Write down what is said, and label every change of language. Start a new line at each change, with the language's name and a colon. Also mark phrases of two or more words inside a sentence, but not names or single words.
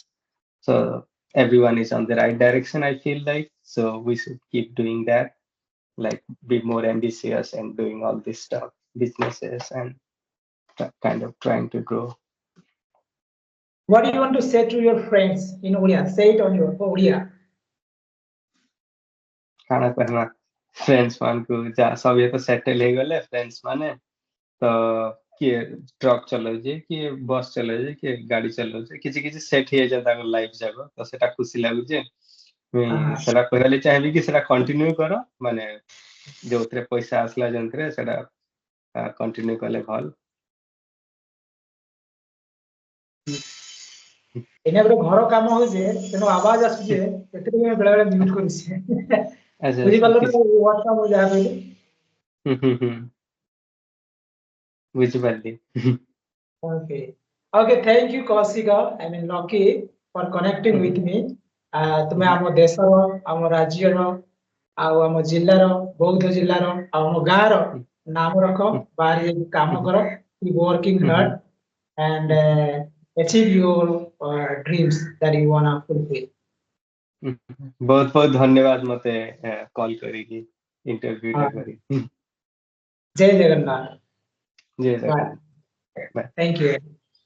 English: So everyone is on the right direction, I feel like. So we should keep doing that, like be more ambitious and doing all this stuff, businesses and kind of trying to grow. What do you want to say to your friends in Odia? Say it on your Odia.
Odia: କାଣା କହିମା friends ମାନଙ୍କୁ ଯା ସବୁ ତ settle ହେଇଗଲେ friends ମାନେ ତ କିଏ ଟ୍ରକ୍ ଚଲାଉଛି କିଏ ବସ୍ ଚଲାଉଛି କିଏ ଗାଡି ଚଲାଉଛି କିଛି କିଛି ସେଟ୍ ହେଇଯାଇଛି ତାଙ୍କ ଲାଇଫ ଯାକ ତ ସେଟା ଖୁସି ଲାଗୁଛି। ମୁଇଁ ସେଟା କହିବାକୁ ଚାହିଁବି କି ସେଟା କଣ୍ଟିନ୍ୟୁ କର ମାନେ ଯୋଉଥିରେ ପଇସା ଆସିଲା ଯେମିତିରେ ସେଟା କଣ୍ଟିନ୍ୟୁ କଲେ ଭଲ। ଏଇନା ଗୋଟେ ଘର କାମ ହଉଛି ତେଣୁ ଆବାଜ ଆସୁଛି ସେଥିପାଇଁ ମୁଁ ବେଳେ ବେଳେ ମ୍ୟୁଟ କରୁଛି। ଆଚ୍ଛା ଆଚ୍ଛା ବୁଝିପାରିଲ କିଛି ନା ୱାର୍ଡଟା ମୁଁ ଯାହା କହିଲି? ହୁଁ ବୁଝିପାରିଲି।
English: Okay. Okay, thank you, Kausika. I mean, Lucky, for connecting with me.
Odia: ତୁମେ ଆମ ଦେଶର, ଆମ ରାଜ୍ୟର, ଆଉ ଆମ ଜିଲ୍ଲାର, ବୌଦ୍ଧ ଜିଲ୍ଲାର, ଆଉ ଆମ ଗାଁର ନାମ ରଖ, ବାହାରେ ଯାଇକି କାମ କର,
English: keep working hard and achieve your dreams that you wanna fulfill.
Odia: ବହୁତ ବହୁତ ଧନ୍ୟବାଦ ମତେ କଲ୍ କରିକି ଇଣ୍ଟରଭ୍ୟୁ ଟା Uh, କରି। ଜୟ ଜଗନ୍ନାଥ. ଜୟ
English: Bye.
Odia: ଜଗନ୍ନାଥ।
English: Thank you.